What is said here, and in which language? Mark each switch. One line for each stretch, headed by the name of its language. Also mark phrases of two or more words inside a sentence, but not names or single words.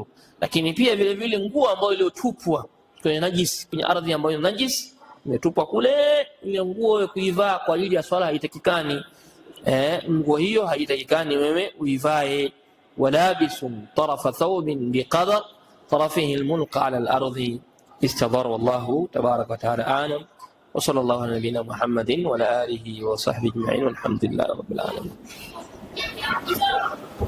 Swahili: Lakini pia vile vile nguo ambayo iliyotupwa kwenye najisi, kwenye ardhi ambayo najisi imetupwa kule, ile nguo kuivaa kwa ajili ya swala haitakikani. Nguo hiyo haitakikani wewe uivae.
Arabic: ولابس طرف ثوب بقدر طرفه الملقى على الأرض استظهر. والله تبارك وتعالى أعلم. وصلى الله على نبينا محمد وعلى آله وصحبه أجمعين والحمد لله رب العالمين.